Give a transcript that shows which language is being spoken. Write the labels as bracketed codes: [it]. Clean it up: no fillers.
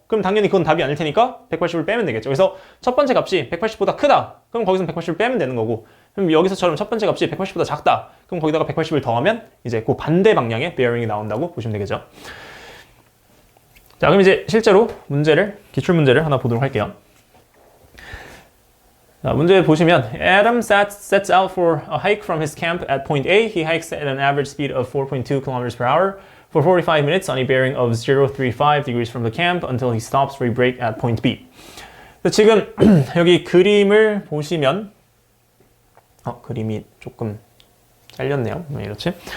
[ko] 그럼 당연히 그건 답이 아닐 테니까 180을 빼면 되겠죠. 그래서 첫 번째 값이 180보다 크다. 그럼 거기서 180을 빼면 되는 거고. 그럼 여기서처럼 첫 번째 값이 180보다 작다. 그럼 거기다가 180을 더하면 이제 그 반대 방향의 bearing이 나온다고 보시면 되겠죠. 자, 그럼 이제 실제로 기출 문제를 하나 보도록 할게요. 자, 문제 보시면 [en] Adam sets out for a hike from his camp at point A. He hikes at an average speed of 4.2 kilometers per hour for 45 minutes on a bearing of 035 degrees from the camp until he stops for a break at point B. [ko] 지금 여기 그림을 보시면 그림이 조금 잘렸네요. 왜 이렇지?